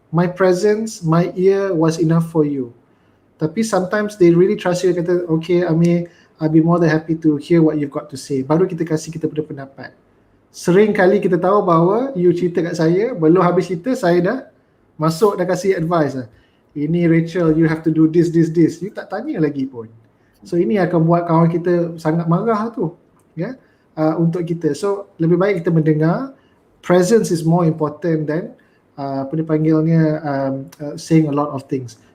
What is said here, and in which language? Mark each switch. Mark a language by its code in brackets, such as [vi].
[en] My presence, my ear was enough for you. Tapi sometimes they really trust you, kata, okay, Amer, I'll be more than happy to hear what you've got to say. [ms] Baru kita kasih kita punya pendapat. Sering kali kita tahu bahawa you cerita kat saya, belum habis cerita saya dah masuk dah kasih advice. [en] Ini Rachel, you have to do this. [ms] You tak tanya lagi pun. So ini akan buat kawan kita sangat marah tu. Ya, untuk kita. So lebih baik kita mendengar. [en] Presence is more important than [ms] apa dipanggilnya [en] saying a lot of things.